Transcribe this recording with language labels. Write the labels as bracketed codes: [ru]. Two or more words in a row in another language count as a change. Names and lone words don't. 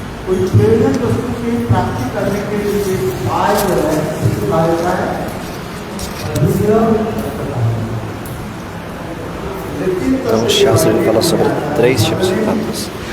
[hi] कोई प्रेरक वस्तु की प्राप्ति करने के लिए उपाय जो है उपाय होता है [pt] Então, o Shastra ele fala sobre 3 tipos de tapas.